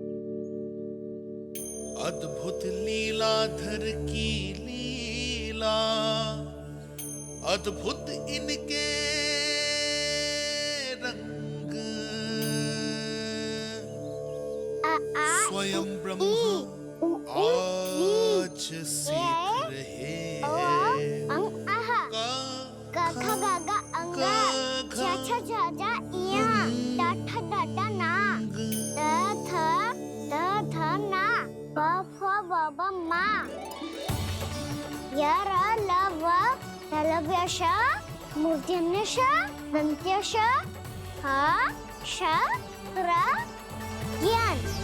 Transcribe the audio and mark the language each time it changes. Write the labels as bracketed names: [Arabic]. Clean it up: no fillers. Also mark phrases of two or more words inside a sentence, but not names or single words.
[Hindi] अद्भुत लीलाधर की लीला, अद्भुत इनके रंग, स्वयं ब्रह्म आज सीख रहे हैं। [Sanskrit] गा गा गा अंगा, जा जा जा जा इया, डाठा डाटा ना, द ध ना, ब फ ब ब मा, य र ल व लव्यश, मूर्धन्यश, दन्त्यश, ह श र ज्ञान।